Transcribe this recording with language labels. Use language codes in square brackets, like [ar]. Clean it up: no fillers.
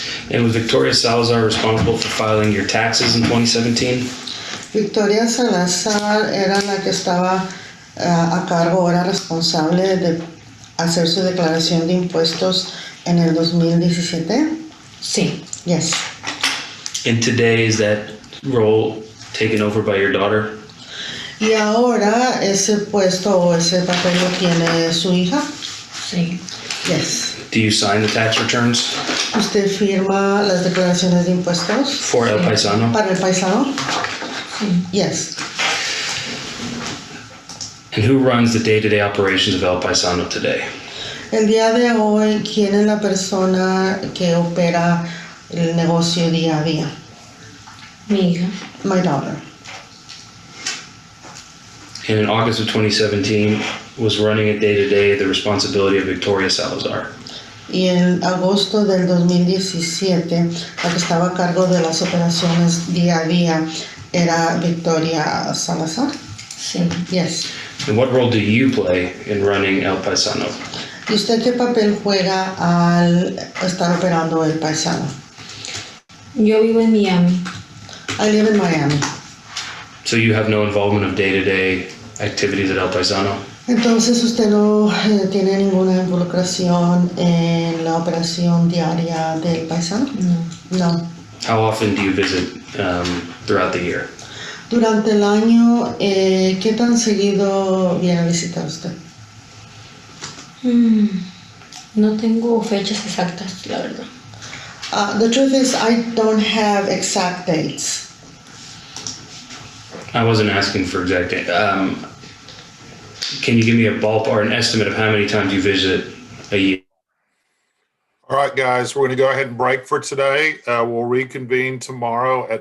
[en] And was Victoria Salazar responsible for filing your taxes in 2017? [es] Victoria Salazar era la que estaba a cargo, era responsable de hacer su declaración de impuestos en el 2017. Sí. [en] Yes. And today, is that role taken over by your daughter? [es] Y ahora ese puesto o ese papel lo tiene su hija. Sí. [en] Yes. Do you sign the tax returns [es] ¿Usted firma las declaraciones de impuestos [en] for El Paisano? [es] para el paisano? Sí. [en] Yes. And who runs the day-to-day operations of El Paisano today? [es] El día de hoy, ¿quién es la persona que opera el negocio día a día? Mi hija. [en] My daughter. And in August of 2017, was running it day-to-day the responsibility of Victoria Salazar? [es] Y en agosto del 2017, la que estaba a cargo de las operaciones día a día era Victoria Salazar. Sí. [en] Yes. And what role do you play in running El Paisano? [es] ¿Y usted qué papel juega al estar operando el paisano? Yo vivo en Miami. [en] I live in Miami. So you have no involvement of day-to-day activities at El Paisano? [es] Entonces usted no tiene ninguna involucración en la operación diaria del paisano? No. [en] No. How often do you visit throughout the year? [es] Durante el año, ¿qué tan seguido viene a visitar usted? No tengo fechas exactas, la verdad. [en] The truth is, I don't have exact dates. I wasn't asking for exact date. Can you give me a ballpark or an estimate of how many times you visit a year? All right, guys, we're going to go ahead and break for today. We'll reconvene tomorrow at